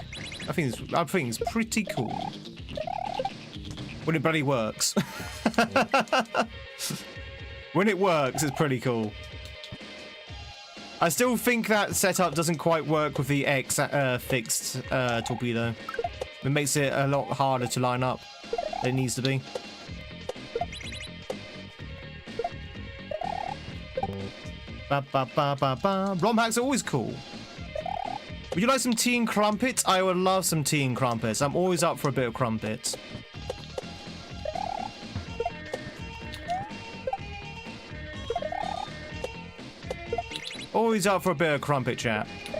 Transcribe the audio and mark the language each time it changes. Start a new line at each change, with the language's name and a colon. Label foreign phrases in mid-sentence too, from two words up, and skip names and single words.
English: I think it's pretty cool. When it bloody works. When it works, it's pretty cool. I still think that setup doesn't quite work with the X fixed torpedo. It makes it a lot harder to line up than it needs to be. Ba ba ba ba ba. Romhacks are always cool. Would you like some tea and crumpets? I would love some tea and crumpets. I'm always up for a bit of crumpets. Always up for a bit of crumpet chat.